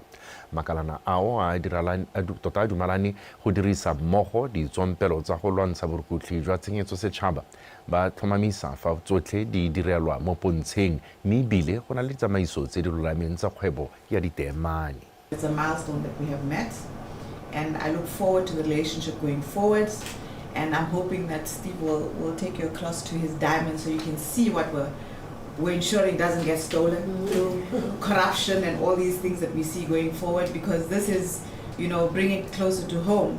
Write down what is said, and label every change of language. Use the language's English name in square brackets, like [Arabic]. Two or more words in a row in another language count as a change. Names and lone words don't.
[Tswana] Makalana ao a tota dumalane go dirisa mmogo ditsompelo tsa go lwantsha borukgutlhi jwa tshenyetso setšhaba ba tlhomamisa fa tsotlhe di direlwa mo pontsheng mme ebile go na le tsamaiso tse di lolameng tsa kgwebo ya diteemane. [English] It's a milestone that we have met, and I look forward to the relationship going forward. And I'm hoping that Steve will take you across to his diamond so you can see what we're ensuring doesn't get stolen through corruption and all these things that we see going forward, because this is, bringing it closer to home.